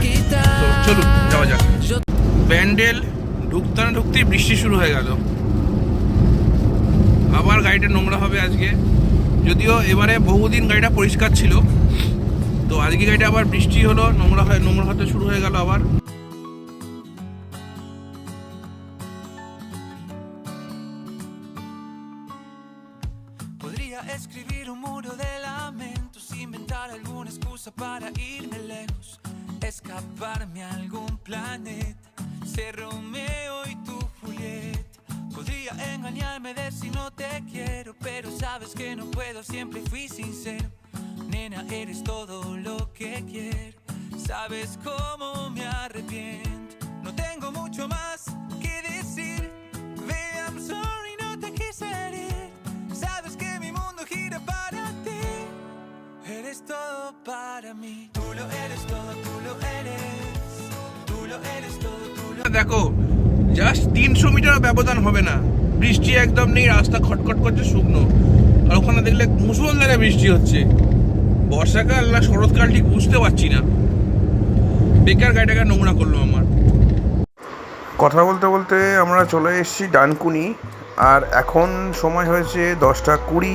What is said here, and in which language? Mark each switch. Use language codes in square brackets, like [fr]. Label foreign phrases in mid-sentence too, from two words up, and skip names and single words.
[bn] তো চলুন যাওয়া যাক। ব্যান্ডেল ঢুকতে না ঢুকতেই বৃষ্টি শুরু হয়ে গেল। আবার গাড়িটা নোংরা হবে আজকে, যদিও এবারে বহুদিন গাড়িটা পরিষ্কার ছিল। তো আজকে গাড়িটা আবার বৃষ্টি হলো, নোংরা হতে শুরু হয়ে গেল আবার। [es] Escribir un muro de lamentos, inventar alguna excusa para irme lejos, escaparme a algún planeta, ser Romeo y tu Julieta. Podría engañarme, decir no te quiero, pero sabes que no puedo, siempre fui sincero. Nena, eres todo lo que quiero, sabes cómo me arrepiento. No tengo mucho más que decir, [en] baby, I'm sorry, [es] no te quise herir. Sabes que mi mundo gira para ti, eres todo para mí. Tú lo eres todo, tú lo eres, tú lo eres todo, tú lo eres. [bn] দেখো জাস্ট 300 মিটার ব্যবধান হবে না, বৃষ্টি একদম নেই, রাস্তা খটখট করছে শুকনো। আর ওখানে দেখলে মুষলধারে বৃষ্টি হচ্ছে। বর্ষাকাল না শরৎকাল ঠিক বুঝতে পারছি না। বেকার গাড়িটাকে নোংরা করলো আমার। কথা বলতে বলতে আমরা চলে এসেছি ডানকুনি, আর এখন সময় হয়েছে 10:20।